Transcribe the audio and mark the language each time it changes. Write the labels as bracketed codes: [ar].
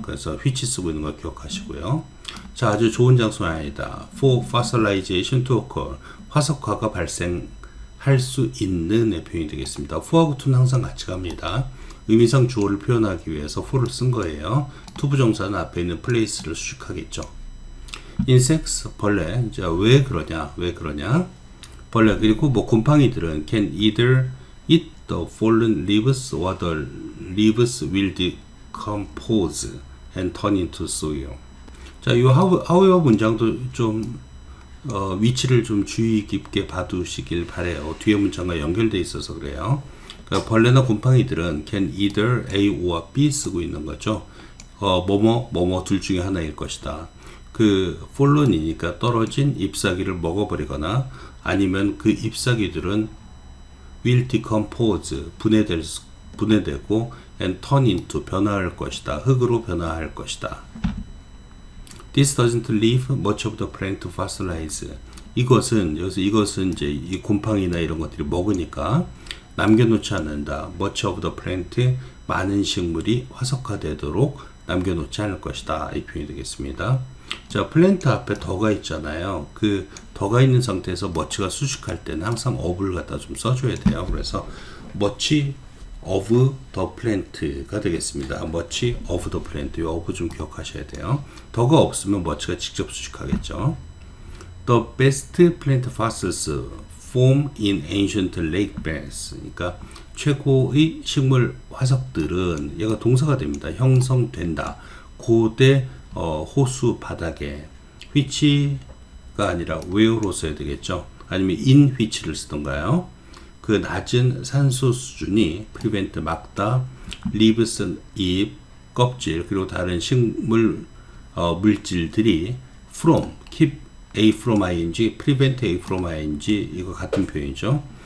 [ko] 그래서 which 쓰고 있는 걸 기억하시고요. 자, 아주 좋은 장소는 아니다. [en] For fossilization to occur. [ko] 화석화가 발생할 할 수 있는의 표현이 되겠습니다. for하고 to는 항상 같이 갑니다. 의미상 주어를 표현하기 위해서 for를 쓴 거예요. 투부정사는 앞에 있는 place를 수식하겠죠. insects, 벌레. 자, 왜 그러냐? 벌레. 그리고 뭐 곰팡이들은 [en] can either eat the fallen leaves or the leaves will decompose and turn into soil. [ko] 자, 이 however 문장도 좀 위치를 좀 주의 깊게 봐두시길 바래요. 뒤에 문장과 연결되어 있어서 그래요. 그러니까 벌레나 곰팡이들은 can either A or B 쓰고 있는 거죠. 뭐뭐 둘 중에 하나일 것이다. 그 fallen이니까 떨어진 잎사귀를 먹어버리거나 아니면 그 잎사귀들은 [en] will decompose [ko] 분해되고 [en] and turn into [ko] 변화할 것이다. 흙으로 변화할 것이다. [en] This doesn't leave much of the plant to fossilize. [ko] 이것은 이제 이 곰팡이나 이런 것들이 먹으니까 남겨놓지 않는다. [en] much of the plant, [ko] 많은 식물이 화석화되도록 남겨놓지 않을 것이다. 이 표현이 되겠습니다. 자, 플랜트 앞에 더가 있잖아요. 그 더가 있는 상태에서 much가 수식할 때는 항상 of를 갖다 좀 써줘야 돼요. 그래서 much of the plant가 되겠습니다. much of the plant, 이 of 좀 기억하셔야 돼요. 더가 없으면 much가 직접 수식하겠죠. [en] The best plant fossils form in ancient lake beds. [ko] 그러니까 최고의 식물 화석들은 얘가 동사가 됩니다. 형성된다. 고대 호수 바닥에 which가 아니라 where로 써야 되겠죠. 아니면 in which를 쓰던가요. 그 낮은 산소 수준이 prevent 막다, leaves 잎, 껍질 그리고 다른 식물 물질들이 from, [en] keep A from ing, prevent A from ing [ko] 이거 같은 표현이죠.